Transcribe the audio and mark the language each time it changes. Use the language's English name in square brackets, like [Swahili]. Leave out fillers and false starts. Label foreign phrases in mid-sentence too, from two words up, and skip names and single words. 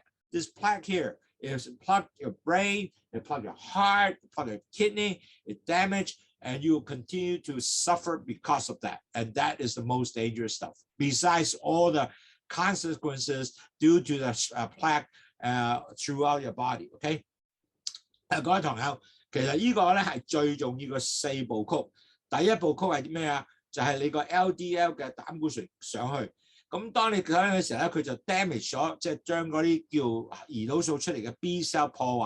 [English] This plaque here is plug your brain, it plug your heart, it plug your kidney, it damaged, and you will continue to suffer because of that. And that is the most dangerous stuff. Besides all the consequences due to the plaque throughout your body. Okay. [Cantonese] 各位朋友，其實呢個咧係最重要嘅4部曲。第一部曲係咩啊？就係你個 LDL 嘅膽固醇上去。咁當你上去嘅時候咧，佢就 damage 咗，即係將嗰啲叫胰島素出嚟嘅 [English] B cell [Cantonese] 破壞。